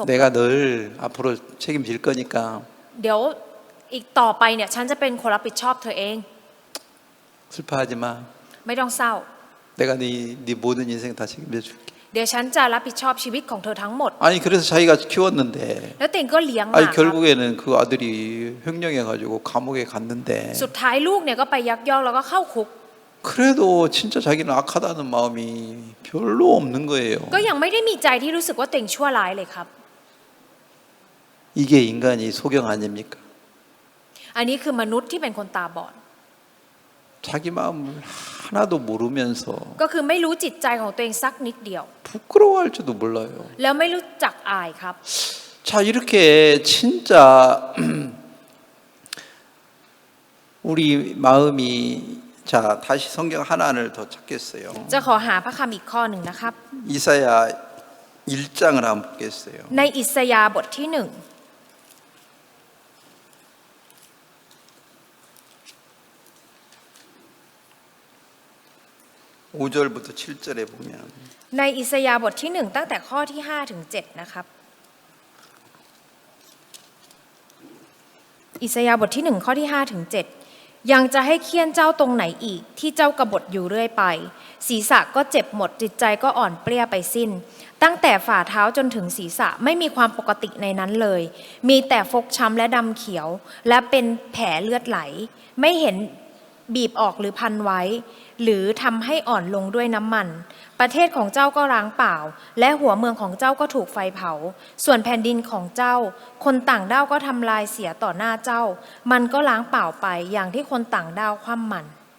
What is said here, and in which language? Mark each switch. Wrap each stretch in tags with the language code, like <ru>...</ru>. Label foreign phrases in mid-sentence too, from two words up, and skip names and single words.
<ko>내가 널 앞으로 책임질 거니까</ko> <th>เดี๋ยวอีกต่อไปเนี่ยฉันจะเป็นคนรับผิดชอบเธอเอง</th> <ko>슬퍼하지 마.</ko> <th>ไม่ต้องเศร้า</th> <ko>내가 네 모든 인생 다 책임져 줄게.</ko> <th>เดี๋ยวฉันจะรับผิดชอบชีวิตของเธอทั้งหมด</th> <ko>아니 그래서 자기가 키웠는데</ko> <th>แล้วเต็งก็เลี้ยงมา</th> <ko>아니</ko> <th>ครับ</th> <ko>결국에는 그 아들이 횡령해 가지고 감옥에 갔는데</ko> <th>สุดท้ายลูกเนี่ยก็ไปยักยอกแล้วก็เข้าคุก</th> <ko>그래도 진짜 자기는 악하다는 마음이 별로 없는 거예요.</ko> <th>ก็ยังไม่ได้มีใจที่รู้สึกว่าตัวเองชั่วร้ายเลยครับ</th> <ko>이게 인간이 소경 아닙니까?</ko> <th>อันนี้คือมนุษย์ที่เป็นคนตาบอด</th> <ko>자기 마음을 하나도 모르면서</ko> <th>ก็คือไม่รู้จิตใจของตัวเองสักนิดเดียว</th> <ko>부끄러워할지도 몰라요.</ko> <th>แล้วไม่รู้จักอายครับ</th> <ko>자 이렇게 진짜 우리 마음이 자 다시 성경 하나를 더 찾겠어요.</ko> <th>จะขอหาพระคำอีกข้อหนึ่งนะครับ</th> <ko>이사야 1장을 한번 보겠어요.</ko> <th>ในอิสยาห์บทที่1</th> <ko>5절부터 7절에 보면</ko> <th>ในอิสยาห์บทที่1ตั้งแต่ข้อที่5ถึง7นะครับอิสยาห์บทที่1ข้อที่5ถึง7ยังจะให้เคี่ยนเจ้าตรงไหนอีกที่ เจ้ากบฏอยู่เรื่อยไปศีรษะก็เจ็บหมดจิตใจก็อ่อนเปรี้ยไปสิ้นตั้งแต่ฝ่าเท้าจนถึงศีรษะไม่มีความปกติในนั้นเลยมีแต่ฟกช้ำและดำเขียวและเป็นแผลเลือดไหลไม่เห็นบีบออกหรือพันไว้หรือทำให้อ่อนลงด้วยน้ำมันประเทศของเจ้าก็ร้างเปล่าและหัวเมืองของเจ้าก็ถูกไฟเผาส่วนแผ่นดินของเจ้าคนต่างด้าวก็ทำลายเสียต่อหน้าเจ้ามันก็ล้างเปล่าไปอย่างที่คนต่างด้าวคว่ำมัน</th>